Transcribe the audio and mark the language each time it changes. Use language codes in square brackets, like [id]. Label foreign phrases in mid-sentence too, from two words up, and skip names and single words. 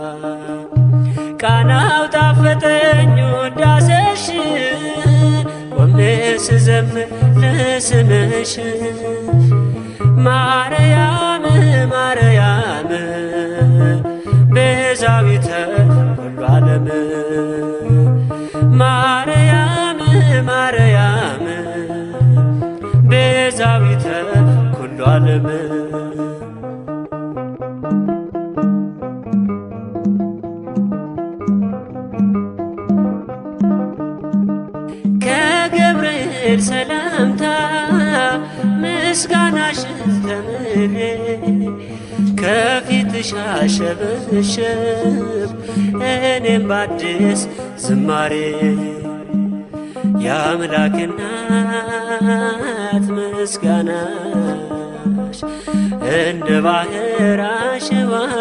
[am] ቃናው ጣፈጠኝ ውዳሴሽ ቆሜ ስዘምር ለስምሽ [gez] ማርያም ማርያም ቤዛዊተ ኩሉ ዓለም ማርያም ማርያም ቤዛዊተ ኩሉ ዓለም [am] ከገብርኤል ሰላምታ ምስጋናሽን ተምሬ ከፊትሽ አሸበሸብ እኔም በአዲስ ዝማሬ የአምላክ እናት ምስጋናሽ እንደ ባህር አሸዋ